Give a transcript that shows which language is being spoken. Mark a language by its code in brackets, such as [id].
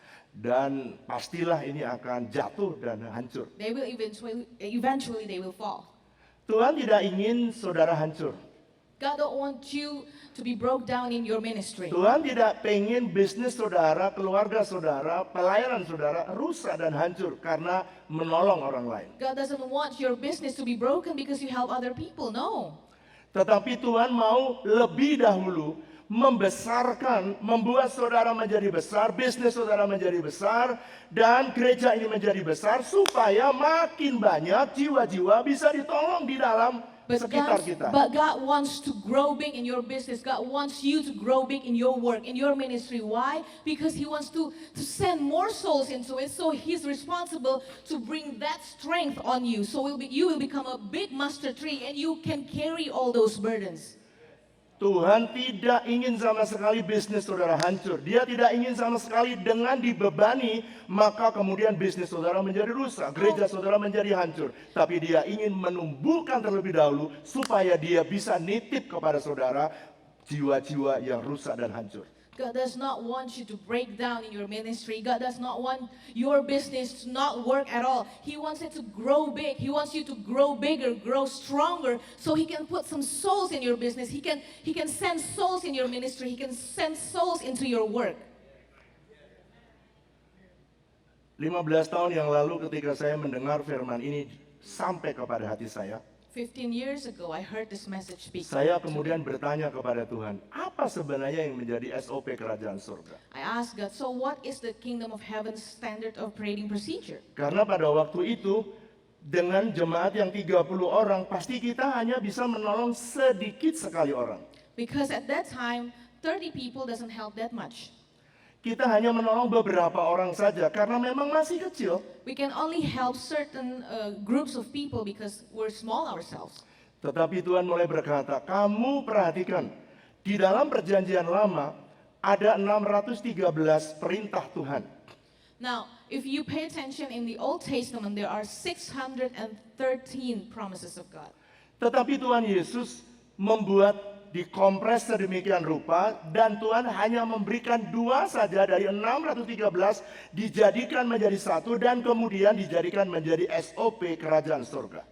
[id] Dan pastilah ini akan jatuh dan hancur. [en] They will eventually they will fall. [id] Tuhan tidak ingin saudara hancur. [en] God don't want you to be broke down in your ministry. [id] Tuhan tidak pengen bisnis saudara, keluarga saudara, pelayanan saudara rusak dan hancur karena menolong orang lain. [en] God doesn't want your business to be broken because you help other people. No. [id] Tetapi Tuhan mau lebih dahulu membesarkan, membuat saudara menjadi besar, bisnis saudara menjadi besar, dan gereja ini menjadi besar supaya makin banyak jiwa-jiwa bisa ditolong di dalam sekitar kita. [en] But God wants to grow big in your business. God wants you to grow big in your work, in your ministry. Why? Because He wants to send more souls into it. So He's responsible to bring that strength on you. So you will become a big mustard tree and you can carry all those burdens. [id] Tuhan tidak ingin sama sekali bisnis saudara hancur. Dia tidak ingin sama sekali dengan dibebani, maka kemudian bisnis saudara menjadi rusak, gereja saudara menjadi hancur. Tapi Dia ingin menumbuhkan terlebih dahulu supaya Dia bisa nitip kepada saudara jiwa-jiwa yang rusak dan hancur. [en] God does not want you to break down in your ministry. God does not want your business to not work at all. He wants it to grow big. He wants you to grow bigger, grow stronger, so He can put some souls in your business. He can send souls in your ministry. He can send souls into your work. [id] 15 tahun yang lalu ketika saya mendengar firman ini sampai kepada hati saya, [en] 15 years ago, I heard this message speak. [id] saya kemudian bertanya kepada Tuhan, apa sebenarnya yang menjadi SOP kerajaan surga? [en] I asked God, so what is the kingdom of heaven's standard operating procedure? [id] Karena pada waktu itu, dengan jemaat yang 30 orang, pasti kita hanya bisa menolong sedikit sekali orang. [en] Because at that time, 30 people doesn't help that much. [id] Kita hanya menolong beberapa orang saja karena memang masih kecil. [en] We can only help certain groups of people because we're small ourselves. [id] Tetapi Tuhan mulai berkata, kamu perhatikan, di dalam perjanjian lama ada 613 perintah Tuhan. [en] Now, if you pay attention in the Old Testament, there are 613 promises of God. [id] Tetapi Tuhan Yesus membuat dikompres sedemikian rupa dan Tuhan hanya memberikan 2 saja dari 613 dijadikan menjadi 1 dan kemudian dijadikan menjadi SOP kerajaan surga.